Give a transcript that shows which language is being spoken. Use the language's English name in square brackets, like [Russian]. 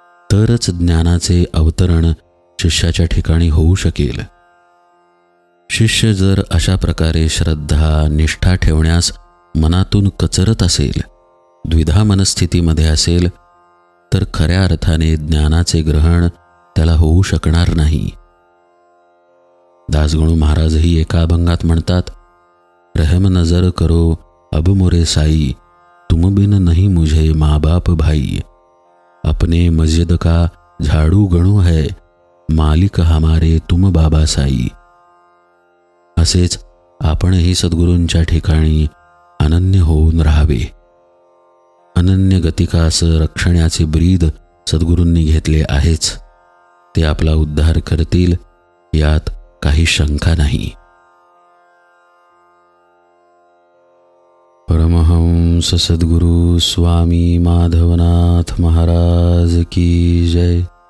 [Marathi] तरच ज्ञानाचे अवतरण शिष्याच्या ठिकाणी होऊ शकेल। शिष्य जर अशा प्रकारे श्रद्धा, निष्ठा ठेवण्यास मनातून कचरत असेल, द्विधा मनस्थितीमध्ये असेल, तर खऱ्या अर्थाने ज्ञानाचे ग्रहण त्याला होऊ शकणार नाही। [Hindi] दासगणू महाराजही एका अभंगात म्हणतात, रहम नजर करो अब मोरे साई, तुम बिन नहीं मुझे माँ बाप भाई, अपने मस्जिद का झाड़ू गणू है, मालिक हमारे तुम बाबा साई। [Marathi] असेच आपणही सद्गुरूंच्या ठिकाणी अनन्य होऊन राहावे। अनन्य गतिकास रक्षण्याचे ब्रीद सद्गुरूंनी घेतले आहेच, ते आपला उद्धार करतील यात काही शंका नाही। परमहंस [Hindi] परमहंस सद्गुरु स्वामी माधवनाथ महाराज की जय।